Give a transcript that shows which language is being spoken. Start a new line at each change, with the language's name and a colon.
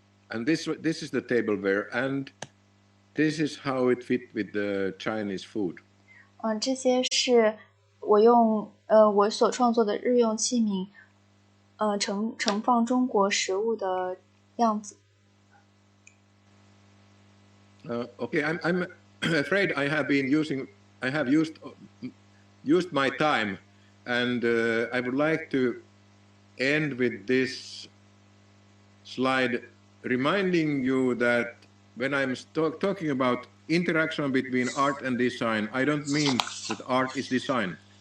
English: And this is the tableware, and this is how it fit with the Chinese food.
Chinese: 这些是我用我所创作的日用器皿，盛放中国食物的样子。
English: Okay, I'm afraid I have used my time, and I would like to end with this slide, reminding you that when I'm talking about interaction between art and design, I don't mean that art is design.